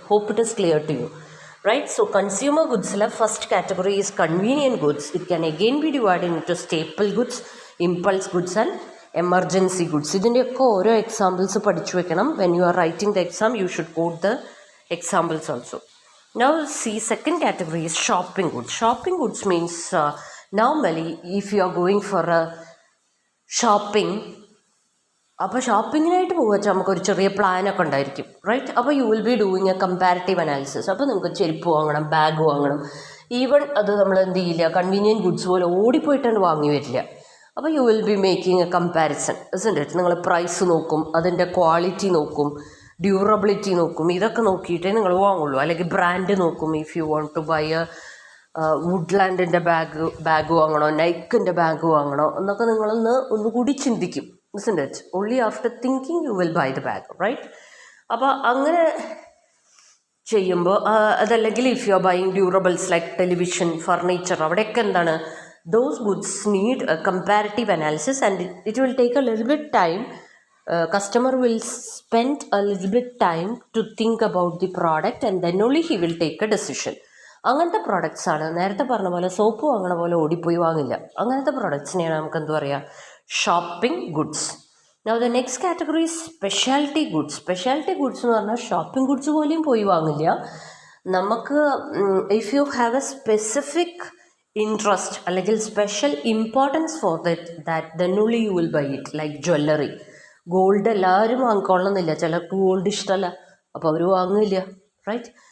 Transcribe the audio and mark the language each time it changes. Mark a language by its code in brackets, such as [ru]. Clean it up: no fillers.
[en] Hope it is clear to you, right? So consumer ഗുഡ്സിലെ first category is convenient goods. It can again be divided into staple goods, impulse goods and [ml] emergency goods. ഇതിൻ്റെയൊക്കെ ഓരോ examples പഠിച്ചു വെക്കണം. [en] When you are writing the exam you should quote the examples also. Now see, second category is shopping goods. Shopping goods means normally if you are going for a shopping, [ml] അപ്പോൾ ഷോപ്പിങ്ങിനായിട്ട് പോവുക നമുക്കൊരു ചെറിയ പ്ലാനൊക്കെ ഉണ്ടായിരിക്കും, right? അപ്പോൾ [en] You will be doing a comparative analysis. [ml] അപ്പോൾ നിങ്ങൾക്ക് ചെരുപ്പ് വാങ്ങണം, ബാഗ് വാങ്ങണം. ഈവൻ അത് നമ്മൾ എന്ത് ചെയ്യില്ല, കൺവീനിയൻറ്റ് ഗുഡ്സ് പോലെ ഓടിപ്പോയിട്ടാണ് വാങ്ങി വരില്ല. അപ്പോൾ [en] You will be making a comparison, isn't it? [ml] നിങ്ങൾ പ്രൈസ് നോക്കും, അതിൻ്റെ ക്വാളിറ്റി നോക്കും, ഡ്യൂറബിലിറ്റി നോക്കും. ഇതൊക്കെ നോക്കിയിട്ടേ നിങ്ങൾ വാങ്ങുള്ളൂ. അല്ലെങ്കിൽ ബ്രാൻഡ് നോക്കും. [en] if you want to buy a [ml] വുഡ്ലാൻഡിൻ്റെ bag വാങ്ങണോ, നൈക്കിൻ്റെ bag വാങ്ങണോ എന്നൊക്കെ ഒന്നുകൂടി ചിന്തിക്കും, [en] Isn't it? Only after thinking you will buy the bag, right? [ml] അപ്പോൾ അങ്ങനെ ചെയ്യുമ്പോൾ അതല്ലെങ്കിൽ [en] if you are buying durables like television, furniture, [ml] അവിടെയൊക്കെ എന്താണ്, [en] Those goods need a comparative analysis and it will take a little bit time. Customer will spend a little bit time to think about the product and then only he will take a decision. [ml] അങ്ങനത്തെ products ആണ്, നേരത്തെ പറഞ്ഞ പോലെ soap വാങ്ങണ പോലെ ഓടിപ്പോയി വാങ്ങില്ല. അങ്ങനത്തെ പ്രോഡക്ട്സിനെയാണ് നമുക്ക് എന്ത് പറയുക, shopping goods. [en] Now the next category is speciality goods. [ml] Speciality goods എന്ന് പറഞ്ഞാൽ ഷോപ്പിംഗ് ഗുഡ്സ് പോലെയും പോയി വാങ്ങില്ല. നമുക്ക് [en] if you have a specific interest [ml] അല്ലെങ്കിൽ [en] Special importance for that then only you will buy it. [ml] Like jewellery, gold എല്ലാവരും വാങ്ങിക്കൊള്ളുന്നില്ല, ചിലർക്ക് gold ഇഷ്ടമല്ല, അപ്പോൾ അവർ വാങ്ങില്ല, റൈറ്റ്?